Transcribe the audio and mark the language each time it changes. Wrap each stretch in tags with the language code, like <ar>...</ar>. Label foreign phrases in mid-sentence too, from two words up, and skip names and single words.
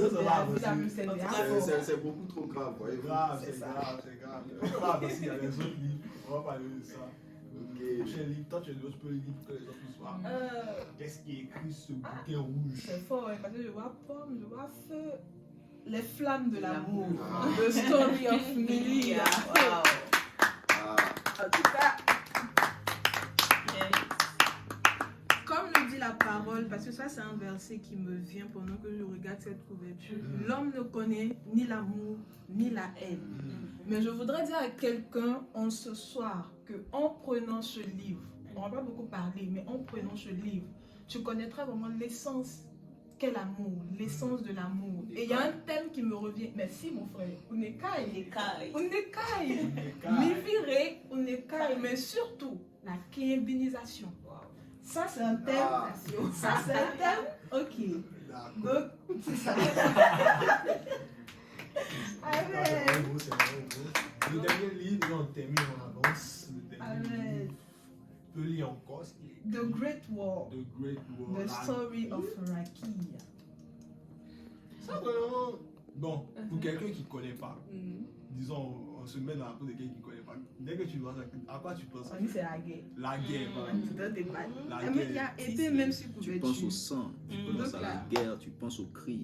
<fr>c'est beaucoup trop grave. C'est Voyez-vous. grave, c'est grave, c'est grave. Ah, parce qu'il y a les autres livres. On va parler de ça. Le prochain livre, toi tu peux le lire pour que les autres puissent voir. Qu'est-ce qui est écrit sur ce bouquin rouge? C'est fort, parce que je vois pomme, je vois feu. Les flammes de l'amour. Ah. The story of Millie. Wow. Ah, En tout cas, comme le dit la parole, parce que ça c'est un verset qui me vient pendant que je regarde cette couverture. L'homme ne connaît ni l'amour ni la haine. Mais je voudrais dire à quelqu'un en ce soir que en prenant ce livre, on va pas beaucoup parler, mais en prenant ce livre, tu connaîtras vraiment l'essence qu'est l'amour, l'essence de l'amour. Et il y a un thème qui me revient. Merci mon frère. Unekai. Unekai. Mivire, unekai. Mais surtout, la kébinisation. Ça c'est un thème. Ah. Ça c'est un thème. Ok. D'accord. Donc, c'est ça. Amen. C'est beau, c'est beau. Le dernier livre, on termine en avance. Le dernier Amen. livre. Tu peux lire encore ce qui est The Great War. The Great War. The Story of Rakia. Ça, vraiment, bon, pour quelqu'un qui ne connaît pas, disons, on se met dans la peau de quelqu'un qui ne connaît pas. Dès que tu vois ça, à quoi tu penses? On dit c'est la guerre. La guerre, voilà. C'est un débat. La Mais il y a guerre. épée même si tu penses au sang, tu penses à la guerre, tu penses au cri.</fr>